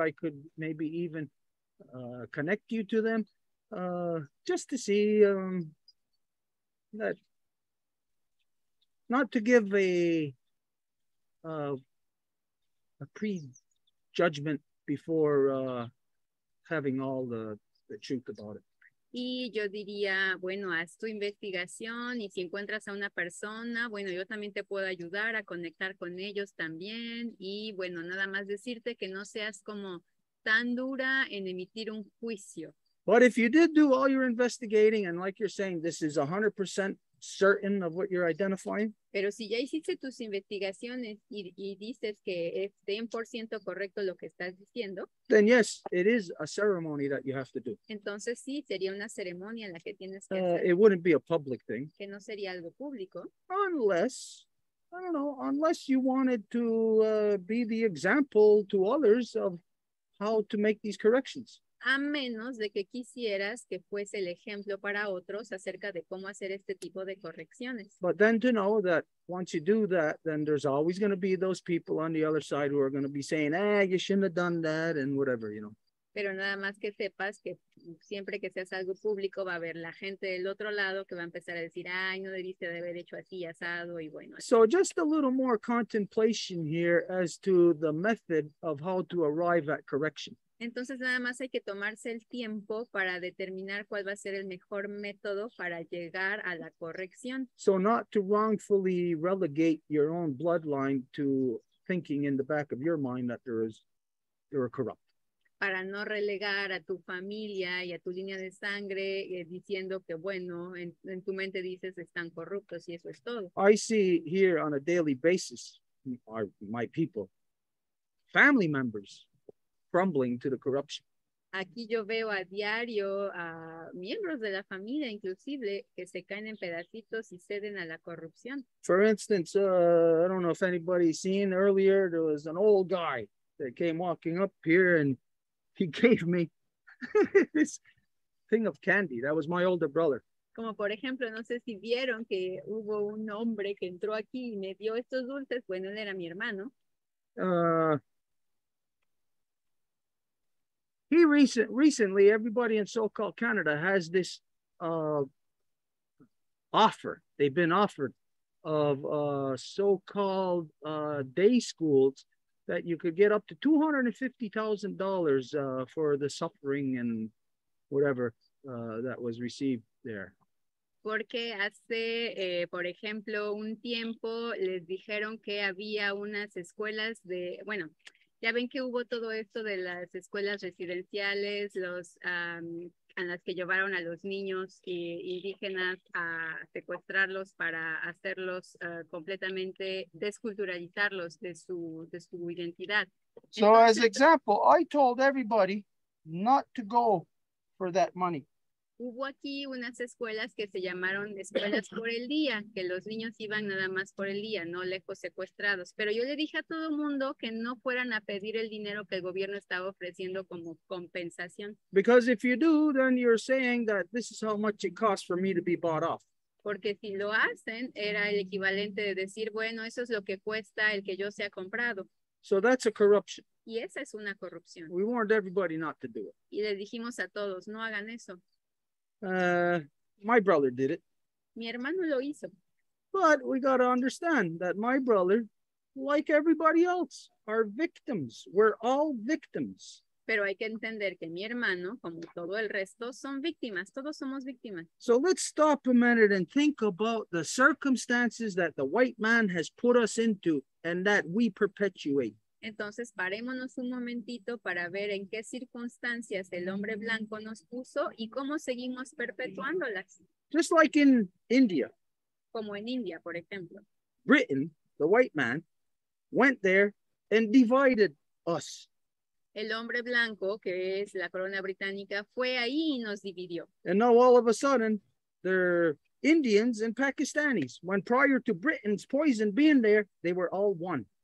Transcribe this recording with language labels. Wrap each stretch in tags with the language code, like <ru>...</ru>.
<en>I could maybe even connect you to them just to see that, not to give a prejudgment before having all the truth about it.</en> <es>Y yo diría, bueno, haz tu investigación y si encuentras a una persona, bueno, yo también te puedo ayudar a conectar con ellos también. Y bueno, nada más decirte que no seas como tan dura en emitir un juicio.</es> <en>But if you did do all your investigating and like you're saying, this is 100% certain of what you're identifying.</en> <es>Pero si ya hiciste tus investigaciones y dices que es 100% correcto lo que estás diciendo,</es> <en>then yes, it is a ceremony that you have to do.</en> <es>entonces sí, sería una ceremonia la que tienes que hacer,</es> <en>It wouldn't be a public thing.</en> <es>que no sería algo público.</es> <en>Unless, I don't know, unless you wanted to be the example to others of how to make these corrections.</en> <es>A menos de que quisieras que fuese el ejemplo para otros acerca de cómo hacer este tipo de correcciones.</es> <en>But then to know that once you do that, then there's always going to be those people on the other side who are going to be saying, you shouldn't have done that and whatever, you know.</en> <es>Pero nada más que sepas que siempre que seas algo público va a haber la gente del otro lado que va a empezar a decir, ay, no debiste de haber hecho así, asado y bueno. Así.</es> <en>So just a little more contemplation here as to the method of how to arrive at correction.</en> <es>Entonces nada más hay que tomarse el tiempo para determinar cuál va a ser el mejor método para llegar a la corrección.</es> <en>So not to wrongfully relegate your own bloodline to thinking in the back of your mind that you're corrupt.</en> <es>Para no relegar a tu familia y a tu línea de sangre diciendo que bueno, en tu mente dices están corruptos y eso es todo.</es> <en>I see here on a daily basis, my people, family members, crumbling to the corruption.</en> <es>Aquí yo veo a diario a miembros de la familia, inclusive, que se caen en pedacitos y ceden a la corrupción.</es> <en>For instance, I don't know if anybody's seen earlier, there was an old guy that came walking up here and he gave me this thing of candy. That was my older brother.</en> <es>Como por ejemplo, no sé si vieron que hubo un hombre que entró aquí y me dio estos dulces. Bueno, él era mi hermano.</es> <en>He recently, everybody in so-called Canada has this offer. They've been offered of so-called day schools that you could get up to $250,000 for the suffering and whatever that was received there.</en> <es>Porque hace, por ejemplo, un tiempo les dijeron que había unas escuelas de, bueno, ya ven que hubo todo esto de las escuelas residenciales, a las que llevaron a los niños indígenas a secuestrarlos para hacerlos completamente desculturalizarlos de su identidad.</es> <en>So as example, I told everybody not to go for that money.</en> <es>Hubo aquí unas escuelas que se llamaron escuelas por el día, que los niños iban nada más por el día, no lejos secuestrados. Pero yo le dije a todo el mundo que no fueran a pedir el dinero que el gobierno estaba ofreciendo como compensación.</es> <en>Because if you do, then you're saying that this is how much it costs for me to be bought off.</en> <es>Porque si lo hacen, era el equivalente de decir, bueno, eso es lo que cuesta el que yo sea comprado.</es> <en>So that's a corruption.</en> <es>Y esa es una corrupción.</es> <en>We warned everybody not to do it.</en> <es>Y les dijimos a todos, no hagan eso.</es> <en>My brother did it.</en> <es>Mi hermano lo hizo.</es> <en>But we got to understand that my brother, like everybody else, are victims. We're all victims.</en> <es>Pero hay que entender que mi hermano, como todo el resto, son víctimas. Todos somos víctimas.</es> <en>So let's stop a minute and think about the circumstances that the white man has put us into and that we perpetuate.</en> <es>Entonces, parémonos un momentito para ver en qué circunstancias el hombre blanco nos puso y cómo seguimos perpetuándolas.</es> <en>Just like in India.</en> <es>Como en India, por ejemplo.</es> <en>Britain, the white man, went there and divided us.</en> <es>El hombre blanco, que es la corona británica, fue ahí y nos dividió.</es> <en>And now all of a sudden, they're Indians and Pakistanis. When prior to Britain's poison being there, they were all one.</en>